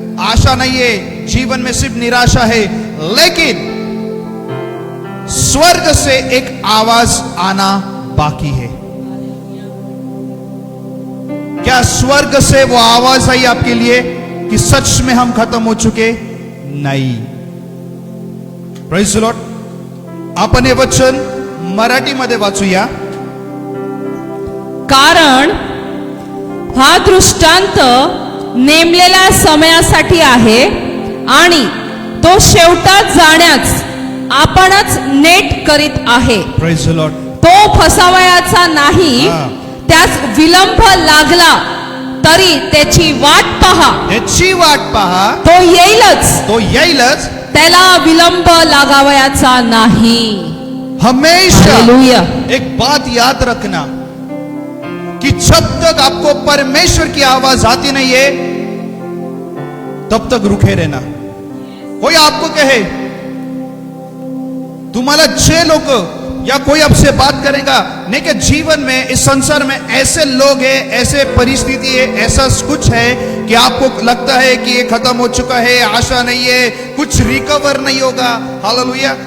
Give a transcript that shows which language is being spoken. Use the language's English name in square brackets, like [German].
[Hindi] आशा नहीं है, जीवन में सिर्फ निराशा है. लेकिन स्वर्ग से एक आवाज आना बाकी है. क्या स्वर्ग से वो आवाज आई आपके लिए कि सच में हम खत्म हो चुके? नहीं. [English] Praise the Lord. [Marathi] आपण हे वचन मराठीमध्ये वाचूया. कारण हा दृष्टांत नेमलेल्या समयासाठी आहे आणि तो शेवटात जाण्यास आपणच नेट करीत आहे. [English] Praise the Lord. [Marathi] तो फसावयाचा नाही, त्यास विलंब लागला तरी त्याची वाट पहा. याची वाट पहा. तो येईलच. तो येईलच. त्याला विलंब लागावयाचा नाही. [Hindi] हमेशा हालेलुया. एक बात याद रखना कि जब तक आपको परमेश्वर की आवाज आती नहीं है, तब तक रुके रहना. कोई आपको कहे, तुम्हाला जे लोग या कोई आपसे बात करेगा नहीं कि जीवन में, इस संसार में ऐसे लोग हैं, ऐसे परिस्थिति है, ऐसा कुछ है कि आपको लगता है कि ये खत्म हो चुका है, आशा नहीं है, कुछ रिकवर नहीं होगा. हालेलुया.